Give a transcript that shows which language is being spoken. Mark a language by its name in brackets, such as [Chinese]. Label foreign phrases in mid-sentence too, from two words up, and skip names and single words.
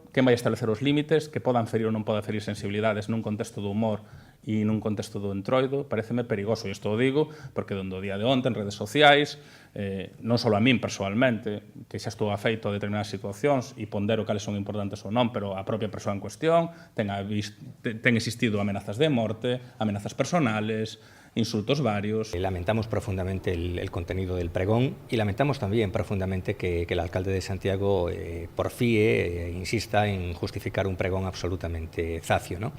[Galician] Quen vai establecer os límites que podan ferir ou non podan ferir sensibilidades nun contexto do humor e nun contexto do entroido? Paréceme perigoso, e isto o digo porque donde o día de onte en redes sociais, non só a min persoalmente, que xa estou afeito a determinadas situacións e pondero cales son importantes ou non, pero a propia persoa en cuestión ten existido amenazas de morte, amenazas personales, insultos varios. [Spanish] Lamentamos profundamente el contenido del pregón y lamentamos también profundamente que el alcalde de Santiago porfíe, insista en justificar un pregón absolutamente zacio, ¿no?